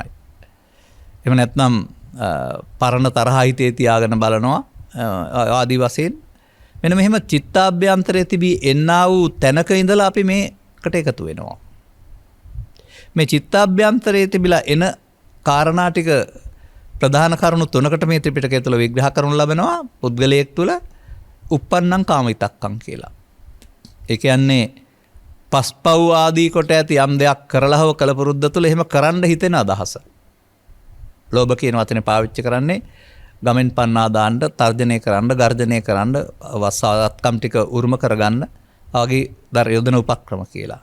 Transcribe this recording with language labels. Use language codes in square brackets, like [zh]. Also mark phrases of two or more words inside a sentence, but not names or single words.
[si] එහෙම නැත්නම් පරණ තරහ හිතේ තියාගෙන බලනවා ආදී වශයෙන් මෙන්න මෙහෙම චිත්තාභ්‍යන්තරයේ තිබී එන්නා වූ තැනක ඉඳලා අපි මේකට එකතු වෙනවා. මේ චිත්තාභ්‍යන්තරයේ තිබිලා එන කාරණා ටික ප්‍රධාන කරුණු තුනකට මේ ත්‍රිපිටකය තුළ විග්‍රහ කරනු ලබනවා. පුද්ගලයෙක් තුළ [pi] uppannam kama vitakkam [si] කියලා. ඒ කියන්නේ පස්පව් ආදී කොට ඇති යම් දෙයක් කරලා හව කලපුරුද්ද තුළ එහෙම කරන්න හිතෙන අදහස. ලෝභ කියන වචනේ පාවිච්චි කරන්නේ ගමෙන් පන්නා දාන්න, තර්ජනය කරන්න, ගර්ජනය කරන්න, වස්සාත්කම් ටික උරුම කරගන්න වගේ යොදන උපක්‍රම කියලා.